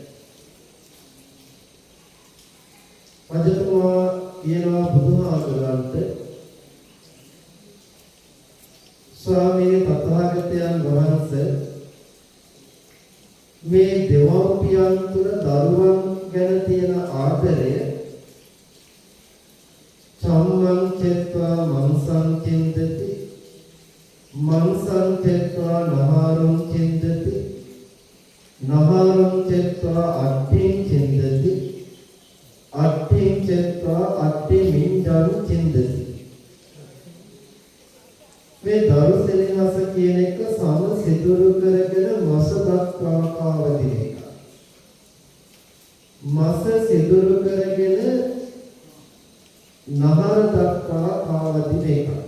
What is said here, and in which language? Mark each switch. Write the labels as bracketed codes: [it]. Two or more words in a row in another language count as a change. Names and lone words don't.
[si] රජතුමා කියනවා බුදුහාමුදුරන්ට, ස්වාමීනි තථාගතයන් වහන්සේ, මේ දෙමව්පියන් තුළ දරුවන් ගැන තියෙන ආදරය [pi] චම්මං චෙත්වා මංසං චින්දති, මංසං චෙත්වා නහාරං චින්දති, නහාරං චෙත්වා අට්ඨිං චින්දති, අට්ඨිං චෙත්වා අට්ඨි මිඤ්ඤං චින්දති. [si] මේ දරු සෙනෙහස කියන එක සම සිදුරු කරගෙන මස දක්වා කාවදින එක. මස සිදුරු කරගෙන නහර දක්වා කාවදින එක.